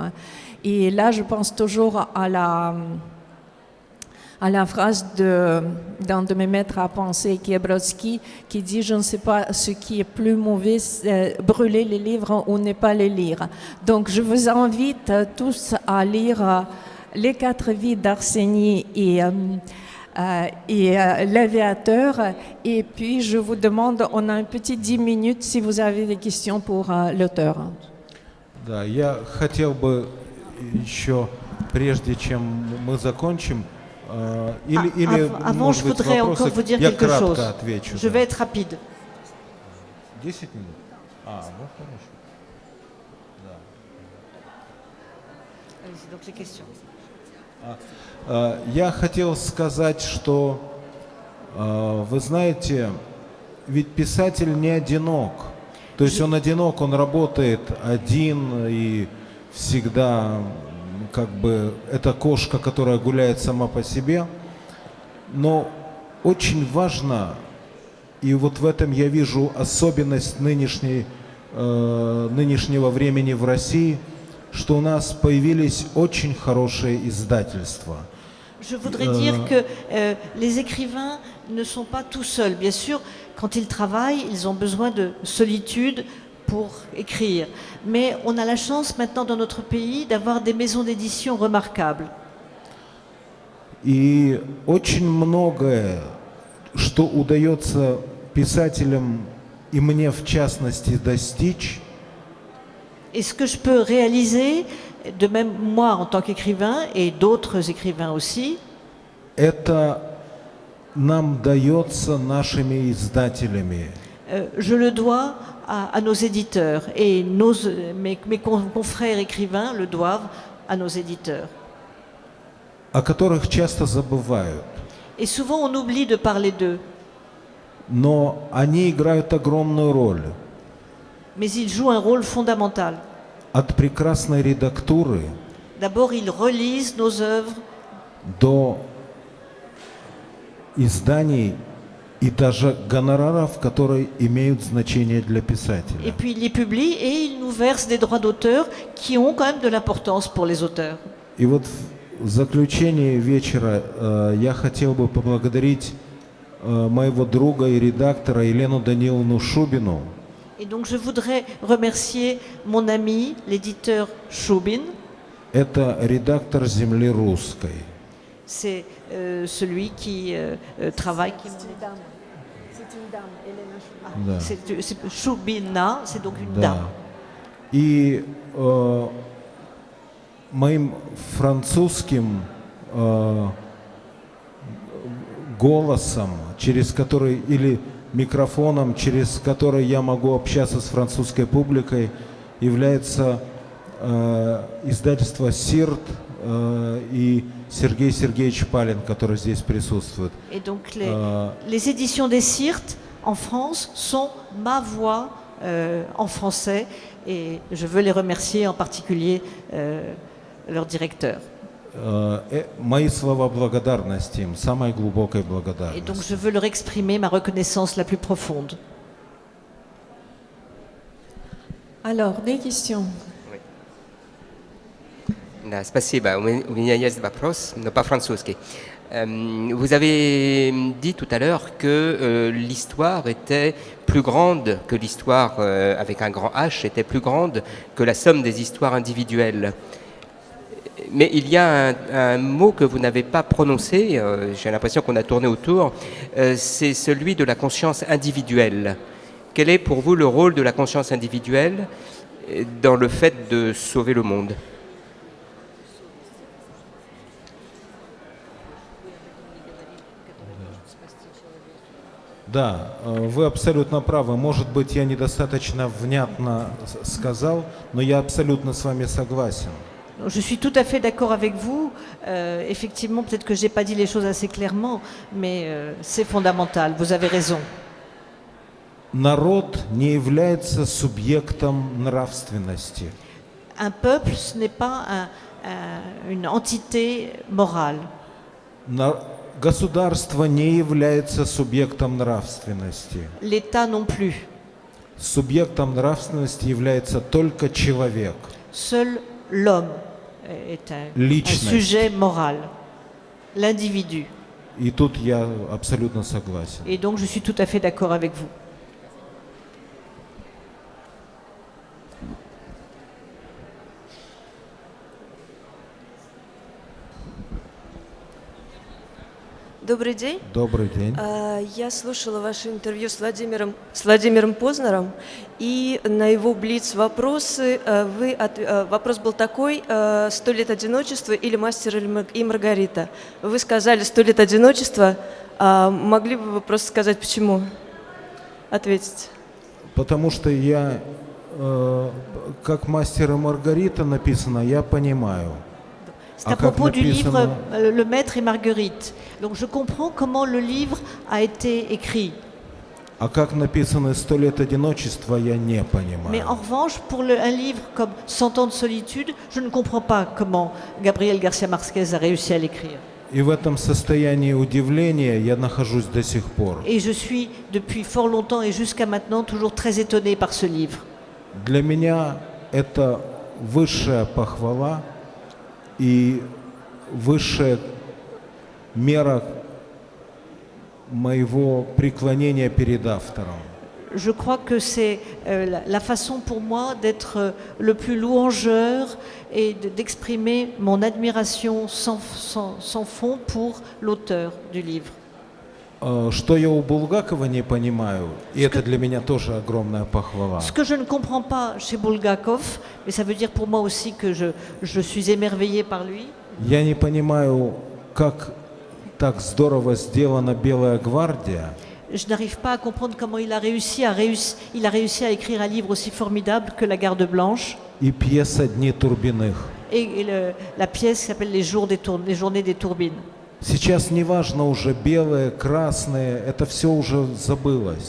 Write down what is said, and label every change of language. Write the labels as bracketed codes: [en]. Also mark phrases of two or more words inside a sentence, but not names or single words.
[fr] Et là, je pense toujours à la phrase d'un de mes maîtres à penser, qui est Brodsky, qui dit « Je ne sais pas ce qui est plus mauvais, brûler les livres ou ne pas les lire ». Donc, je vous invite tous à lire Les 4 vies d'Arsenie et L'Aviateur. Et puis, je vous demande, on a un petit 10 minutes si vous avez des questions pour l'auteur. [ru] Да, я хотел бы еще, прежде чем мы закончим, [fr] Avant, je voudrais encore vous dire quelque chose. [ru] Отвечу, [fr] je vais être rapide. [ru] 10 минут? Ну хорошо. Да. [fr] Allez-y, donc les questions. [ru] Я хотел сказать, что, вы знаете, ведь писатель не одинок. То есть он одинок, он работает один и всегда как бы это кошка, которая гуляет сама по себе. Но очень важно, и вот в этом я вижу особенность нынешнего времени в России, что у нас появились очень хорошие издательства. [fr] Je voudrais dire que les écrivains ne sont pas tout seuls. Bien sûr, quand ils travaillent, ils ont besoin de solitude pour écrire. Mais on a la chance maintenant dans notre pays d'avoir des maisons d'édition remarquables. [ru] И очень многое, что удается писателям, и мне в частности, достичь, [fr] Et ce que je peux réaliser, de même moi en tant qu'écrivain et d'autres écrivains aussi, [ru] это нам дается нашими издателями. [fr] Je le dois à nos éditeurs et mes confrères écrivains le doivent à nos éditeurs. [ru] О которых часто забывают. [fr] Et souvent on oublie de parler d'eux. [ru] но они играют огромную роль. [fr] Mais ils jouent un rôle fondamental. [ru] От прекрасной редактуры [fr] D'abord, ils relisent nos œuvres [ru] до изданий и даже гонораров, которые имеют значение для [fr] et [ru] писателя. [fr] puis ils les publient et ils nous versent des droits d'auteur qui ont quand même de l'importance pour les auteurs. [ru] И вот в заключении вечера я хотел бы поблагодарить моего друга и редактора Елену Даниловну Шубину. [fr] Et donc je voudrais remercier mon ami, l'éditeur Shubin. [ru] Это редактор «Земли русской». [fr] C'est celui qui travaille. [ru] Да. [fr] C'est Shubina, c'est donc une [ru] Да. [fr] dame. [ru] И моим французским голосом, через который, или микрофоном, через который я могу общаться с французской публикой, является издательство «Сирт» и Сергей Сергеевич Палин, который здесь присутствует. [fr] Et donc les éditions des Sirtes en France sont ma voix en français et je veux les remercier en particulier leur directeur. Мои слова благодарности им, самой глубокой Et donc благодарности. je veux leur exprimer ma reconnaissance la plus profonde. Alors, des questions. [ru] Да, спасибо. У меня есть вопрос, но по-французски. [fr] Vous avez dit tout à l'heure que l'histoire était plus grande, que l'histoire avec un grand H était plus grande que la somme des histoires individuelles. Mais il y a un mot que vous n'avez pas prononcé, j'ai l'impression qu'on a tourné autour, c'est celui de la conscience individuelle. Quel est pour vous le rôle de la conscience individuelle dans le fait de sauver le monde ? [ru] Да, вы абсолютно правы. Может быть, я недостаточно внятно сказал, но я абсолютно с вами согласен. [fr] Je suis tout à fait d'accord avec vous. Effectivement, peut-être que je n'ai pas dit les choses assez clairement, mais c'est fondamental. Vous avez raison. [ru] Народ не является субъектом нравственности. [fr] Un peuple, ce n'est pas une entité morale. [ru] Государство не является субъектом нравственности. [fr] L'État non plus. [ru] Субъектом нравственности является только человек. [fr] Seul l'homme est un [ru] Личность. [fr] sujet moral, l'individu. [ru] И тут я абсолютно согласен. [fr] Et donc je suis tout à fait d'accord avec vous. [ru] Добрый день. Добрый день. Я слушала ваше интервью с Владимиром Познером, и на его блиц-вопросы вопрос был такой: «100 лет одиночества» или «Мастер и Маргарита». Вы сказали «100 лет одиночества». Могли бы вы просто сказать, почему? Ответить. Потому что я, как «Мастер и Маргарита» написано, я понимаю. [fr] C'est à propos du livre Le Maître et Marguerite. Donc je comprends comment le livre a été écrit. [ru] А как написано «100 лет одиночества», я не понимаю. [fr] Mais en revanche, pour un livre comme 100 ans de solitude, je ne comprends pas comment Gabriel García Márquez a réussi à l'écrire. [ru] И в этом состоянии удивления я нахожусь до сих пор. [fr] Et je suis depuis fort longtemps et jusqu'à maintenant toujours très étonné par ce livre. [ru] Для меня это высшая похвала и высшая мера моего преклонения перед автором. [fr] Je crois que c'est la façon pour moi d'être le plus louangeur et d'exprimer mon admiration sans fond pour l'auteur du livre. [ru] Что я у Булгакова не понимаю, и это для меня тоже огромная похвала. [fr] Ce que je ne comprends pas chez Bulgakov, mais ça veut dire pour moi aussi que je suis émerveillé par lui. [ru] Я не понимаю, как так здорово сделана «Белая гвардия». [fr] Je n'arrive pas à comprendre comment il a réussi à écrire un livre aussi formidable que La Garde Blanche [ru] И пьеса «Дни Турбиных». [fr] et la pièce qui s'appelle Les Journées des Tourbines. [ru] Сейчас не важно уже белые, красные, это все уже забылось.